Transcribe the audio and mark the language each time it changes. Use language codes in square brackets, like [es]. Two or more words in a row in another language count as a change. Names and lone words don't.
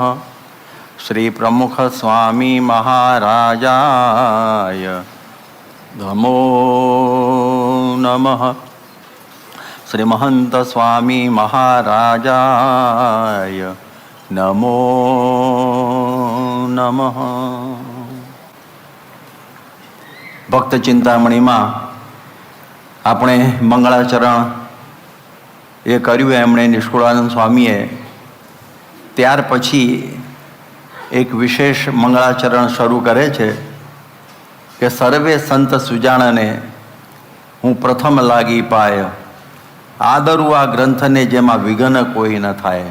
[sa] श्री प्रमुख स्वामी महाराजाय नमो नमः. श्री महंत स्वामी महाराजाय नमो नमः. [gu] ભક્ત ચિંતામણીમાં આપણે મંગળાચરણ એ કર્યું એમણે નિષ્કુળાનંદ સ્વામીએ. ત્યાર પછી એક વિશેષ મંગળાચરણ શરૂ કરે છે કે સર્વે સંત સુજાણને હું પ્રથમ લાગી પાય, આદરું આ ગ્રંથને જેમાં વિઘ્ન કોઈ ન થાય.